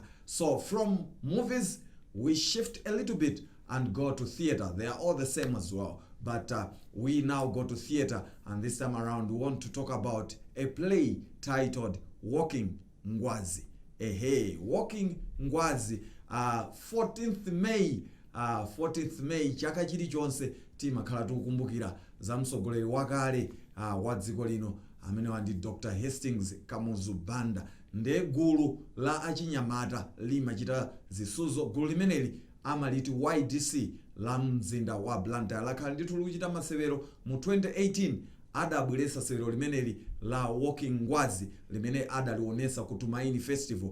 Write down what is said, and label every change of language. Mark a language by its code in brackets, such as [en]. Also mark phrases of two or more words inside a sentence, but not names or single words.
[en] So from movies, we shift a little bit and go to theater. They are all the same as well. But we now go to theater, and this time around we want to talk about a play titled Walking Ngwazi. Walking Ngwazi. [ny] 14th May chaka chilichonse timakhala tikukumbukira za mtsogoleri wakale wa dziko lino amene wandi Dr. Hastings Kamuzu Banda. Nde gulu la achinyamata limachita zisuzo. Gulu limeneli amaliti YDC la mzinda wa Blantyre lakhala ndithu likuchita masewero mu 2018 adabweresa sewero limeneli la Walking Ngwazi limene adalionesa ku Tumaini Festival.